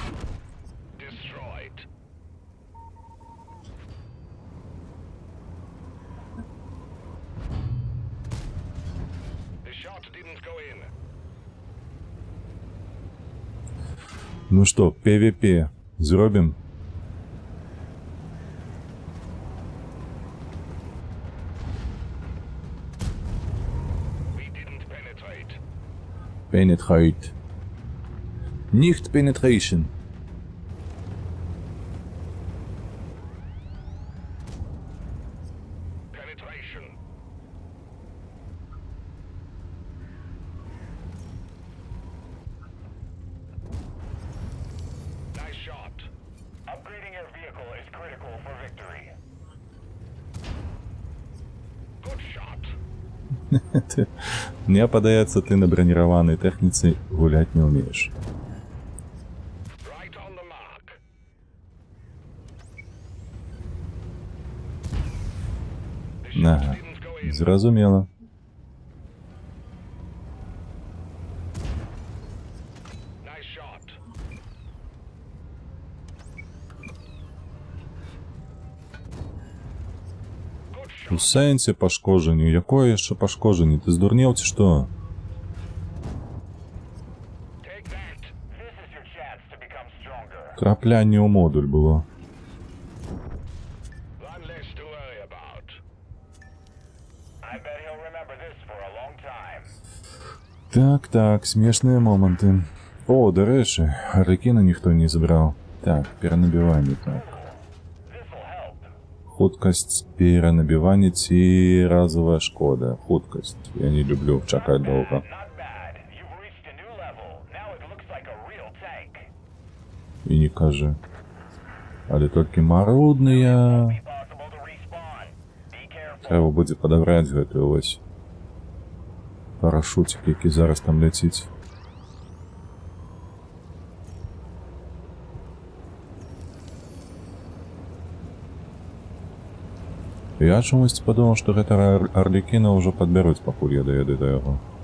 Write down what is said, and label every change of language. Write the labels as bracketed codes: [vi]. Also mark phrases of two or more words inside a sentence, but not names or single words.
[be] Ну што, PvP зробім? [en] Penetrate. Nicht penetration. Penetration. Nice shot. Upgrading your vehicle is critical for victory. Good shot. [be] Мне падаецца, ты на браніраванай тэхніцы гуляць не ўмееш. [en] Right on the mark. [be] Ага, зразумела. [en] Nice shot. [be] У сэнсе пашкоджанню. Якое яшчэ пашкоджанне? Ты здурнеў ці што? [en] Take that. This is your chance to become stronger. [be] Траплянне ў модуль было. [en] One less to worry about. I bet he'll remember this for a long time. [be] Так, смешныя моманты. О, дарэчы, Арлікіна ніхто не забраў. Так, перанабіванне, так. [en] This'll help. [be] Хуткасць перанабівання ці разовая шкода. Хуткасць. Я не люблю чакаць доўга. [en] Not bad. You've reached a new level. Now it looks like a real tank. [be] І не кажы. Але толькі марудныя. [en] Be possible to respawn. Be careful. [be] Трэба будзе падабраць гэтую ось парашутик, які зараз там ляціць. Я чамусь падумаў, што гэтага Арлікіна ўжо падбяруць, пакуль я даеду да яго.